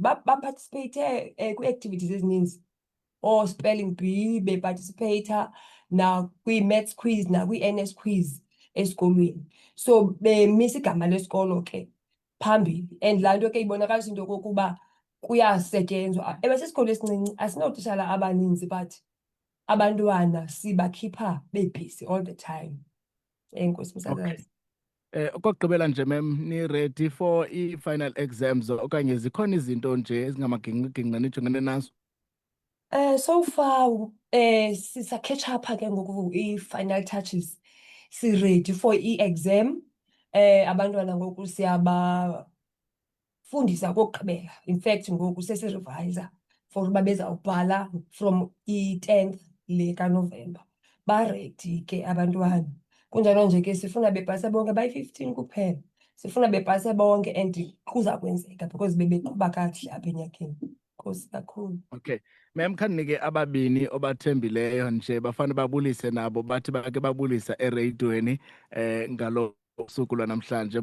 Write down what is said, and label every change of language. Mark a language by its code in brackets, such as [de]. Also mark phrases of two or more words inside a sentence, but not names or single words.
[xh] Baparticipate kwii-activities ezininzi. [en] Spelling bee [xh] beparticipata nakwi- [en] maths quiz [xh] nakwi- [en] NS quiz [xh] esikolweni. So bemisa igama lesikolo ke phambili, and laa nto ke ibonakalisa into yokokuba kuyasetyenzwa. Ewe sisikolo esincinci, asinootishala abaninzi but abantwana sibakhipha bebhisi [en] all the time. [xh] Enkosi msasazi. Okokugqibela nje mem, ni-ready for i-final exams okanye zikhona izinto nje ezingamaginqiginqa nijongene nazo? [en] So far [xh] sisa- [en] catch up [xh] ke ngoku i- [en] final touches. [xh] Si-ready for i-exam. Abantwana ngoku siyabafundisa okokugqibela. [en] In fact [xh] ngoku sesirivayisa for uba bezawubhala from i-10th le kaNovemba. Baredi ke abantwana. Kunjalo nje ke sifuna bepase bonke bayi-15 kuphela. Sifuna bepase bonke and kuza kwenzeka because bebeqhuba kakuhle apha enyakeni. Nkosi kakhulu. Okay. Mem, khandinike ababini obathembileyo nje bafana babulise nabo bathi bake babulisa ereyidweni ngalo suku lwanamhlanje.